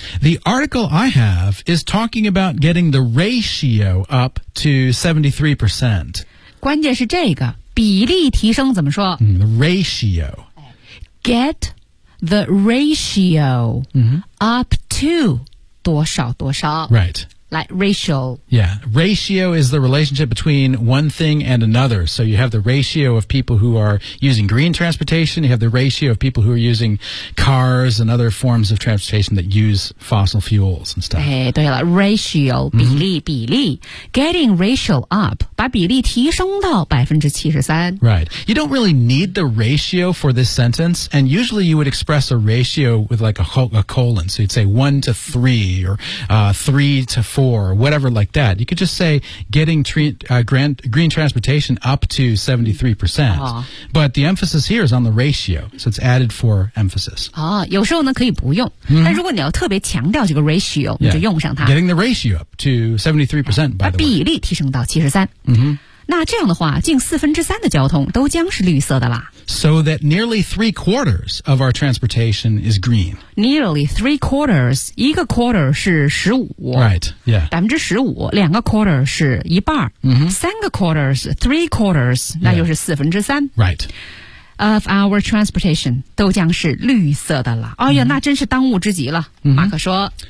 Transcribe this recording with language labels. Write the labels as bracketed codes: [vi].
[en] The article I have is talking about getting the ratio up to 73%， [zh] 关键是这个比例提升怎么说、 [en] ratio get the ratio、up to [zh] 多少多少 [en] right like ratio yeah ratio is the relationship between one thing and another so you have the ratio of people who are using green transportation you have the ratio of people who are using cars and other forms of transportation that use fossil fuels and stuff [zh] 哎，对了 ratio 比例、比例 [en] getting ratio up [zh] 把比例提升到 73% [en] Right. You don't really need the ratio for this sentence, and usually you would express a ratio with like a colon. So you'd say 1:3 or 3:4 or whatever like that. You could just say getting green transportation up to 73%. But the emphasis here is on the ratio, so it's added for emphasis. [zh] 有时候呢可以不用、但如果你要特别强调这个 ratio、你就用上它。 [en] Getting the ratio up to 73%, by the way. [zh] 把比例提升到73%。那这样的话近四分之三的交通都将是绿色的啦 [en] So that nearly three quarters of our transportation is green Nearly three quarters [zh] 一个 quarter 是15 [en] Right, yeah [zh] 15%两个 quarter 是一半、三个 quarters [en] Three quarters [zh] 那就是四分之三 [en] Right Of our transportation [zh] 都将是绿色的啦哎呀、那真是当务之急了、马克说